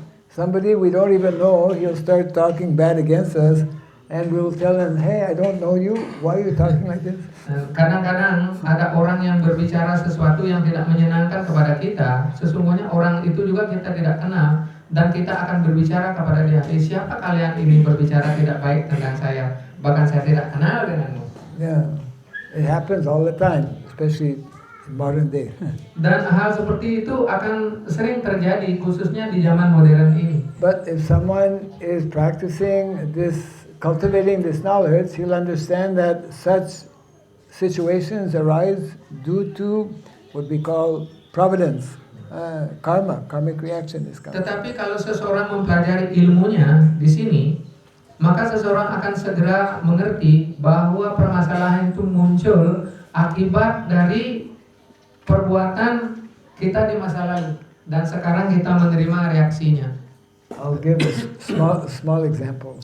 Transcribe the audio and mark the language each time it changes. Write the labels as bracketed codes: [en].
[en] Somebody we don't even know, he'll start talking bad against us, and we'll tell him, "Hey, I don't know you. Why are you talking like this?" [id] Kadang-kadang ada orang yang berbicara sesuatu yang tidak menyenangkan kepada kita. Sesungguhnya orang itu juga kita tidak kenal, dan kita akan berbicara kepada dia. Siapa kalian ini berbicara tidak baik tentang saya? Bahkan saya tidak kenal denganmu. [en] Yeah. It happens all the time, especially in modern day. [id] Dan hal seperti itu akan sering terjadi, khususnya di zaman modern ini. [en] But if someone is practicing this, cultivating this knowledge, he'll understand that such situations arise due to what we call providence, karma, karmic reaction is coming. [id] Tetapi kalau seseorang mempelajari ilmunya di sini, maka seseorang akan segera mengerti bahwa permasalahan itu muncul akibat dari perbuatan kita di masa lalu dan sekarang kita menerima reaksinya. [en] I'll give a small example.